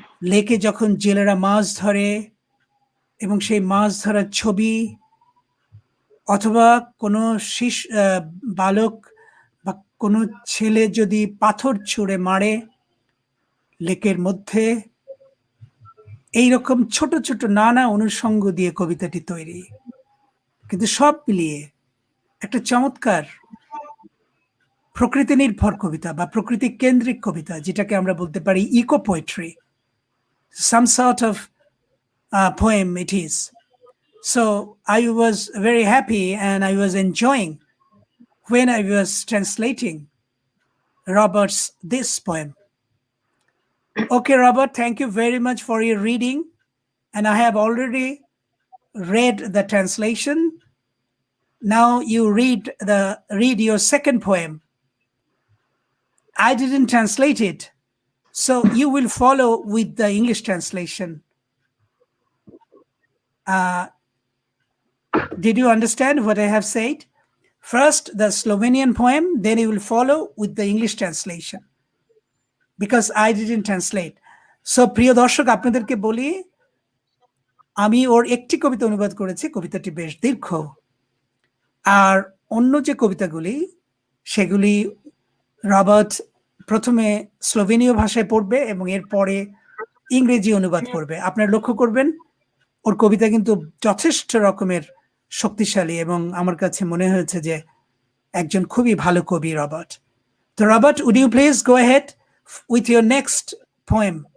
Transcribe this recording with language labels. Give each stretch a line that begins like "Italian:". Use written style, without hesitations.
Bangla: লেকে যখন জেলেরা মাছ ধরে এবং সেই মাছ ধরার ছবি, অথবা কোনো বালক বা কোনো ছেলে যদি পাথর ছুঁড়ে মারে লেকের মধ্যে, এইরকম ছোট ছোট নানা অনুষঙ্গ দিয়ে কবিতাটি তৈরি। কিন্তু সব মিলিয়ে একটা চমৎকার প্রকৃতি নির্ভর কবিতা বা প্রকৃতি কেন্দ্রিক কবিতা, যেটাকে আমরা বলতে পারি eco poetry,
English: some sort of poem it is. So I was very happy and I was enjoying when I was translating Robert's this poem. Okay, Robert, thank you very much for your reading, and I have already read the translation. Now you read your second poem. I didn't translate it, so you will follow with the English translation. Did you understand what I have said? First the Slovenian poem, then you will follow with the English translation, because I didn't translate.
Bangla: So প্রিয় দর্শক, আপনাদেরকে বলি, আমি ওর একটি কবিতা অনুবাদ করেছি, কবিতাটি বেশ দীর্ঘ। আর অন্য যে কবিতাগুলি, সেগুলি রবার্ট প্রথমে স্লোভেনীয় ভাষায় পড়বে এবং এরপরে ইংরেজি অনুবাদ করবে। আপনারা লক্ষ্য করবেন ওর কবিতা কিন্তু যথেষ্ট রকমের শক্তিশালী, এবং আমার কাছে মনে হয়েছে যে একজন খুবই ভালো কবি রবার্ট।
English: তো Robert, would you please go ahead with your next poem?